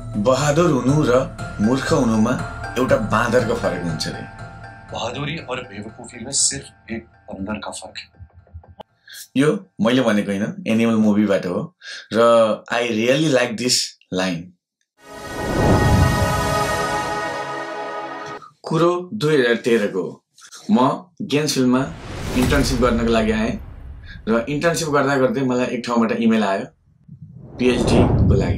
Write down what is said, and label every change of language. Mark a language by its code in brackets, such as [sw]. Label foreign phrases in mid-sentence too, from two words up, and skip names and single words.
[ne] बहादुर हुनु र मूर्ख हुनुमा एउटा बाँदरको फरक हुन्छ रे। [hi] बहादुरी और बेवकूफी में सिर्फ एक बंदर का फर्क है। [ne] यो मैले भनेको हैन, एनिमल मुभीबाट हो र [en] I really like this line. [ne] कुरो 2013 को म गेन्स फिल्ममा इन्टर्नशिप गर्नको लागि आएँ र इन्टर्नशिप गर्दा गर्दै मलाई एक ठाउँबाट इमेल आयो पीएचडी को लागि।